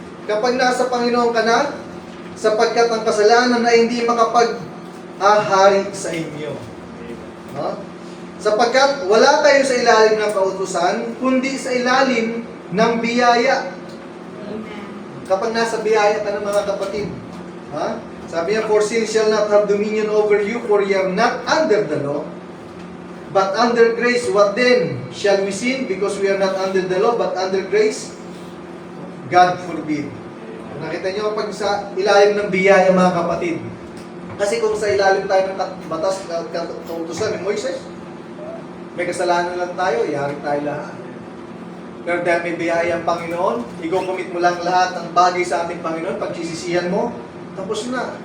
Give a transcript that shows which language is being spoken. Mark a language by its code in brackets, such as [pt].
[tl] Kapag nasa Panginoon ka na, sapagkat ang kasalanan ay hindi makapaghahari sa inyo. Sapagkat wala kayo sa ilalim ng kautusan, kundi sa ilalim ng biyaya. Kapag nasa biyaya ka ng mga kapatid. [en] Sabi niya, for sin shall not have dominion over you, for ye are not under the law, but under grace. What then? Shall we sin because we are not under the law, but under grace? God forbid. [tl] Nakita niyo kapag sa ilalim ng biyaya mga kapatid. Kasi kung sa ilalim tayo ng batas, kautusan ni Moises, may kasalanan lang tayo, yari tayo lahat. Pero dahil may biyaya ang Panginoon, i-commit mo lang lahat ng bagay sa ating Panginoon, pagsisisihan mo, tapos na.